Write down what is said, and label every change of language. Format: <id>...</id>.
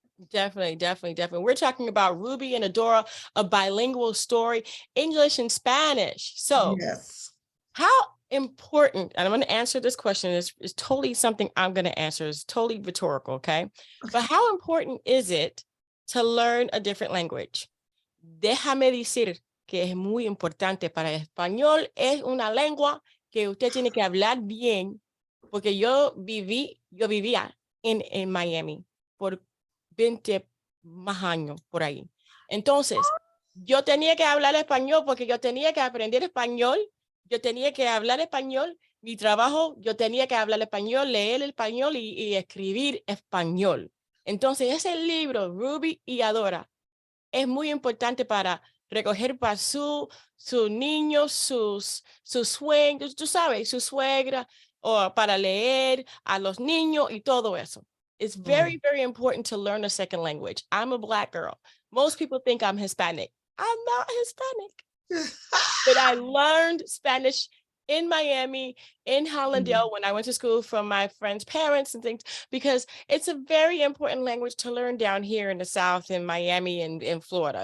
<en>Definitely, definitely, definitely. We're talking about Ruby and Adora, a bilingual story, English and Spanish. So Yes. how important, and I'm going to answer this question, is totally something I'm going to answer, is totally rhetorical, okay? But how important is it to learn a different language?</en> <es>Déjame decir que es muy importante para el español, es una lengua que usted tiene que hablar bien, porque yo vivía en Miami por 20 más años por ahí. Entonces, yo tenía que hablar español porque yo tenía que aprender español, yo tenía que hablar español, mi trabajo, yo tenía que hablar español, leer español y escribir español. Entonces, ese libro, Ruby y Adora, es muy importante para recoger para su niño, sus suegros, tú sabes, su suegra, o para leer a los niños y todo eso.</es> <en>It's very, very important to learn a second language. I'm a Black girl. Most people think I'm Hispanic. I'm not Hispanic. But I learned Spanish in Miami, in Hollandale, when I went to school from my friends' parents and things, because it's a very important language to learn down here in the South, in Miami and in Florida.</en>